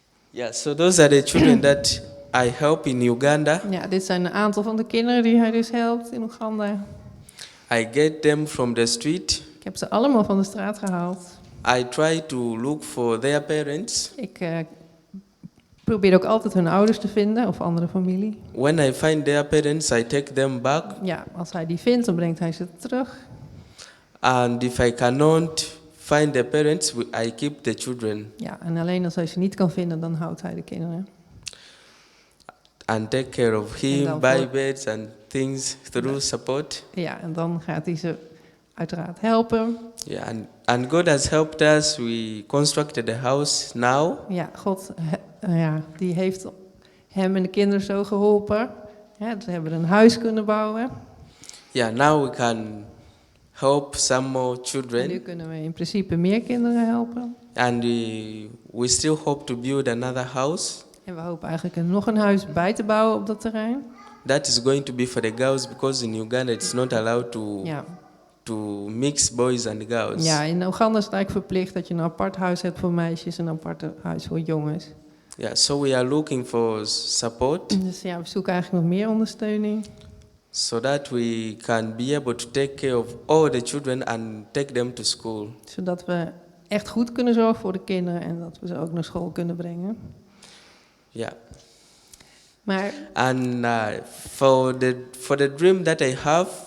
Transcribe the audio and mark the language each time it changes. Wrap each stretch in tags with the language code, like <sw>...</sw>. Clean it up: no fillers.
<en>Yeah, so those are the children that I help in Uganda.</en> <nl>Ja, dit zijn een aantal van de kinderen die hij dus helpt in Oeganda.</nl> <en>I get them from the street.</en> <nl>Ik heb ze allemaal van de straat gehaald.</nl> <en>I try to look for their parents.</en> <nl>Ik probeer ook altijd hun ouders te vinden of andere familie.</nl> <en>When I find their parents, I take them back.</en> <nl>Ja, als hij die vindt, dan brengt hij ze terug.</nl> <en>And if I cannot find the parents, I keep the children.</en> <nl>Ja, en alleen als hij ze niet kan vinden, dan houdt hij de kinderen.</nl> <en>And take care of him, buy beds and things through support.</en> <nl>Ja, en dan gaat hij ze uiteraard helpen.</nl> <en>Yeah, and God has helped us. We constructed a house now.</en> <nl>Ja, God die heeft hem en de kinderen zo geholpen. Ja, ze hebben een huis kunnen bouwen.</nl> <en>Yeah, now we can help some more children.</en> <nl>En nu kunnen we in principe meer kinderen helpen.</nl> <en>And we still hope to build another house.</en> <nl>En we hopen eigenlijk nog een huis bij te bouwen op dat terrein.</nl> <en>That is going to be for the girls because in Uganda it's not allowed to mix boys and girls.</en> <nl>Ja, in Oeganda is het eigenlijk verplicht dat je een apart huis hebt voor meisjes en een apart huis voor jongens.</nl> <en>Yeah, so we are looking for support.</en> <nl>Dus ja, we zoeken eigenlijk nog meer ondersteuning.</nl> <en>So that we can be able to take care of all the children and take them to school.</en> <nl>Zodat we echt goed kunnen zorgen voor de kinderen en dat we ze ook naar school kunnen brengen.</nl> <en>Yeah.</en> <nl>Maar</nl> <en>for the dream that I have,</en>